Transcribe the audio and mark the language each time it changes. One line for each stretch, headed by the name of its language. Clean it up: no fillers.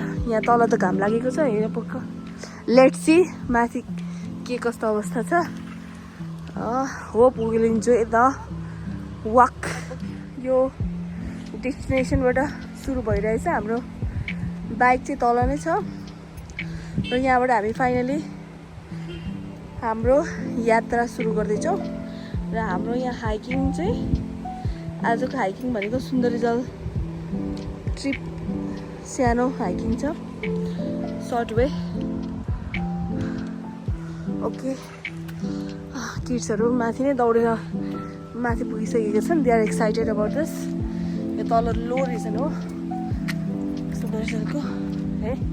Nepali: यहाँ तल त घाम लागेको छ, हेर पक्क।
English: let's see
Nepali: माथि के कस्तो अवस्था छ।
English: Hope we will enjoy the walk.
Nepali: यो डेस्टिनेसनबाट सुरु भइरहेछ। हाम्रो बाइक चाहिँ तल नै छ र यहाँबाट हामी फाइनली हाम्रो यात्रा सुरु गर्दैछौँ। र हाम्रो यहाँ हाइकिङ चाहिँ, आजको हाइकिङ भनेको सुन्दरी जल ट्रिप सानो हाइकिङ छ, सर्ट वे। ओके, किड्सहरू माथि नै दौडेर माथि पुगिसकेका छन्।
English: They are excited about this.
Nepali: यो तल लो रिजन हो सुन्दरी जलको है।